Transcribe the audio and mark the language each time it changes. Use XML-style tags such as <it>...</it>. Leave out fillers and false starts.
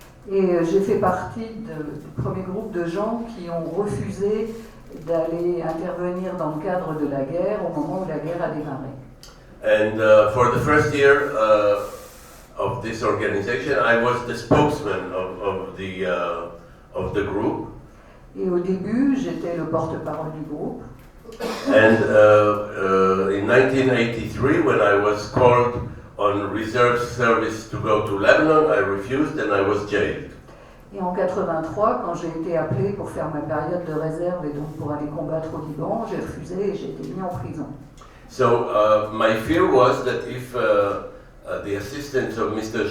<fr>Et j'ai fait partie du premier groupe de gens qui ont refusé d'aller intervenir dans le cadre de la guerre au moment où la guerre a démarré.</fr> <en>And for the first year of this organization, I was the spokesman of the group.</en> <fr>Et au début, j'étais le porte-parole du groupe.</fr> <en>And in 1983, when I was called on reserve service to go to Lebanon, I refused and I was jailed.</en> <fr>Et en 83, quand j'ai été appelé pour faire ma période de réserve et donc pour aller combattre au Liban, j'ai refusé et j'ai été mis en prison.</fr> <en>So my fear was that if the assistants of Mr.</en>